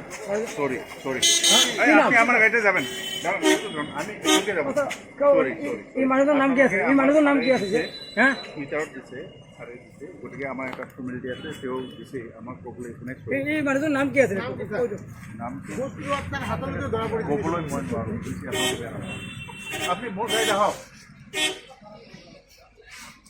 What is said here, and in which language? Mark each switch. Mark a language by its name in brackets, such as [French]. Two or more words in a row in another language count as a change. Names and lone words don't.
[Bangla] সরি আপনি আমার গাড়িতে যাবেন, আমি এখানে যাব। সরি এই মানুষের নাম কি আছে? এই মানুষের নাম কি আছে? হ্যাঁ, [Assamese] মিটাৰত দিছে আৰু দিছে, গতিকে আমাৰ এটা ফৰ্মেলিটি আছে, তেওঁ দিছে আমাক ক'বলৈ। এই মানুহটোৰ নাম কি আছে? নামটো আপোনাৰ হাতত ধৰা পৰিছে, ক'বলৈ মই নোৱাৰোঁ। আপুনি মোৰ গাড়ীত আহক।